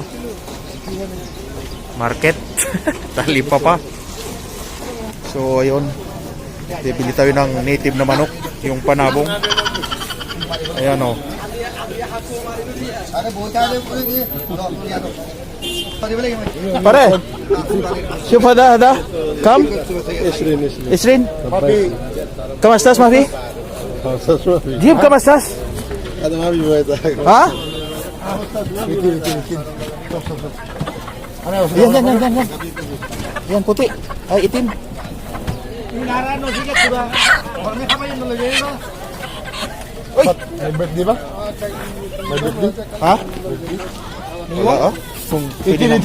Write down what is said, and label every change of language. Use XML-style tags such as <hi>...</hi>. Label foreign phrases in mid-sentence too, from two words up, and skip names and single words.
<tl>Market. Talipa pa. So ayun, bibili tayo ng native na manok, yung panabong. Ayan, no. Pare,</tl> <ar>شوف هذا كم؟ 20 كم استاذ ما في؟ جيب كم استاذ؟ هذا ما في فايدة. ها؟ 200.</ar> <tl>Yan. Yan puti. Ay itim. Uy, May birthday ba? May birthday? ha? Wala ah. Kung pwede na.</tl>